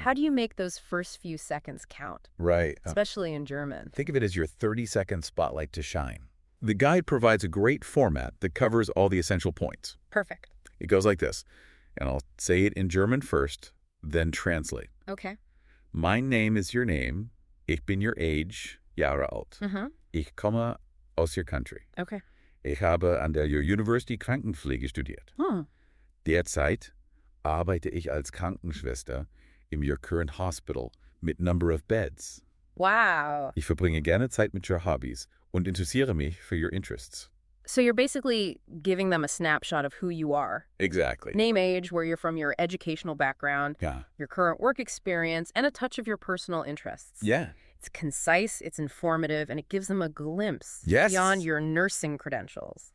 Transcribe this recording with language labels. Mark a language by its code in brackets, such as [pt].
[en] How do you make those first few seconds count? Right. Especially in German. Think of it as your 30-second spotlight to shine. The guide provides a great format that covers all the essential points. Perfect. It goes like this, and I'll say it in German first, then translate. Okay. [de] Mein Name [en] is your name. [de] Ich bin [en] your age, [de] Jahre alt. Ich komme aus [en] your country. Okay. [de] Ich habe an der University Krankenpflege studiert. Derzeit arbeite ich als Krankenschwester in [en] your current hospital [de] mit [en] number of beds. Wow. [de] Ich verbringe gerne Zeit mit [en] your hobbies [de] und interessiere mich für [en] your interests. So you're basically giving them a snapshot of who you are. Exactly. Name, age, where you're from, your educational background, your current work experience, and a touch of your personal interests. Yeah. It's concise, it's informative, and it gives them a glimpse beyond your nursing credentials.